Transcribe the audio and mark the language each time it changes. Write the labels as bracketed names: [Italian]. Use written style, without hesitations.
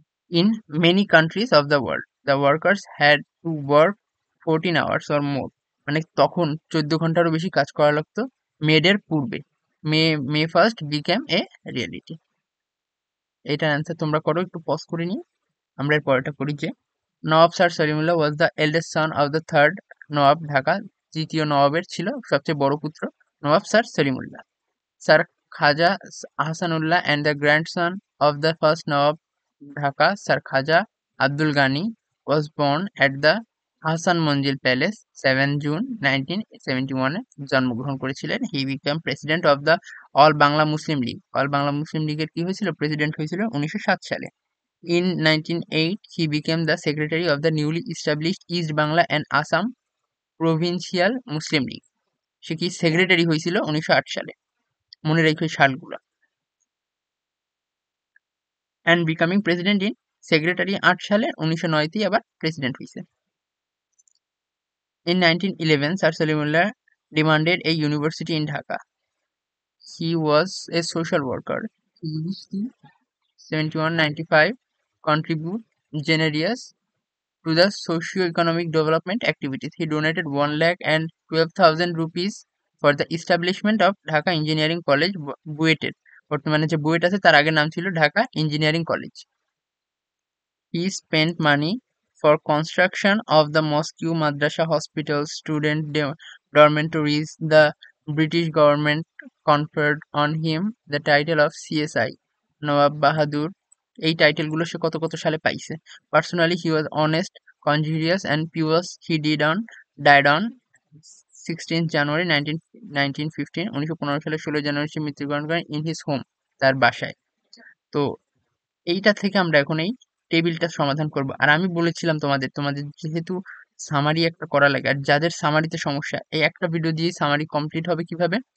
[English] In many countries of the world, the workers had to work 14 hours or more. [Bangla] মানে তখন 14 ঘন্টারও বেশি কাজ করা লাগতো মেডের পূর্বে। [English] May first became a reality. [Bangla] এটার অ্যান্সার তোমরা করো, একটু পজ করে নিয়ে আমরা এর পরেরটা করি। [English] যে Nawab sir Salimullah was the eldest son of the third Nawab, [Bangla] Dhaka তৃতীয় নওয়াবের ছিল সবচেয়ে বড় পুত্র Nawab sir Salimullah. [English] sir Khaja Ahsanullah and the grandson of the first Nawab Dhaka, Sir Khaja Abdul Ghani, was born at the Hasan Manzil palace [Bangla] 7 June 1971 এ জন্মগ্রহণ করেছিলেন। [English] He became president of the all Bangla Muslim League. [Bangla] All Bangla মুসলিম লীগের কি হয়েছিল? প্রেসিডেন্ট হয়েছিল 1907 সালে। [English] In 1908 he became the secretary of the newly established East Bangla and Assam Provincial Muslim League. [Bangla] সে কি secretary হয়েছিল 1908 সালে, মনে রেখো এই সালগুলো। And becoming president in, secretary 8 সালে, 1909তেই আবার প্রেসিডেন্ট হয়েছে। [English] In 1911 Sir Salimullah demanded a university in Dhaka. He was a social worker. He used to 71-95 contribute generous to the socio-economic development activities. He donated 1,12,000 rupees for the establishment of Dhaka Engineering College, [Bangla] বুয়েটের, বর্তমানে যে বুয়েট আছে তার আগের নাম ছিল Dhaka engineering college. [English] He spent money for construction of the mosque, madrasa, hospitals, student dormitories. The British government conferred on him the title of CSI, Nawab Bahadur. [Bangla] এই টাইটেলগুলো সে কত কত সালে পাইছে? [English] Personally, he was honest, conscientious, and pious. He died on 16th January 1915. [Bangla] 1915 সালে 16 জানুয়ারি সে মৃত্যুবরণ করেন [English] in his home, [Bangla] তার বাসায়। তো এইটা থেকে আমরা এখন এই টেবিলটা সমাধান করব। আর আমি বলেছিলাম তোমাদের যেহেতু সামারি একটা করা লাগে, আর যাদের সামারিতে সমস্যা, এই একটা ভিডিও দিয়ে সামারি কমপ্লিট হবে কিভাবে?